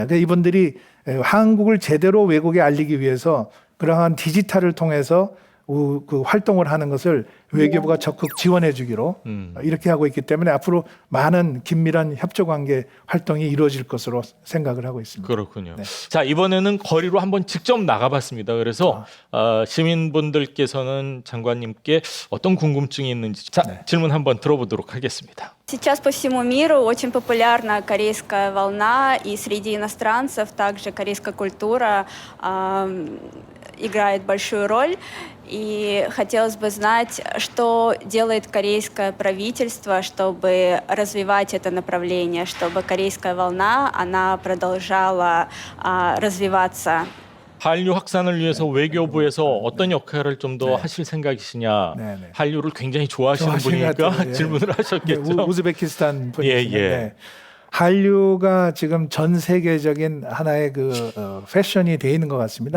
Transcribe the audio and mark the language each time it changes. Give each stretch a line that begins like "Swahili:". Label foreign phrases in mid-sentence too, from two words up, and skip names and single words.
Korean: 이분들이 한국을 제대로 외국에 알리기 위해서 그러한 디지털을 통해서 그 활동을 하는 것을 외교부가 적극 지원해 주기로 이렇게 하고 있기 때문에 앞으로 많은 긴밀한 협조 관계 활동이 이루어질 것으로 생각을 하고 있습니다. 그렇군요. 네. 자, 이번에는 거리로 한번 직접 나가봤습니다. 그래서 시민분들께서는 장관님께 어떤 궁금증이 있는지 질문 한번 들어보도록 하겠습니다.
Russian: Сейчас по всему миру очень популярна корейская волна, и среди иностранцев также корейская культура играет большую роль. И хотелось бы знать, что делает корейское правительство, чтобы развивать это направление, чтобы корейская волна, она продолжала развиваться.
Korean: 한류 확산을 위해서 외교부에서 어떤 역할을 좀 더 하실 생각이시냐. 네네. 한류를 굉장히 좋아하시는 좋아하시는 것 분이니까 같아요. 예. 질문을 하셨겠죠. 우즈베키스탄 분이신데 예. 한류가 지금 전 세계적인 하나의 패션이 돼 있는 것 같습니다.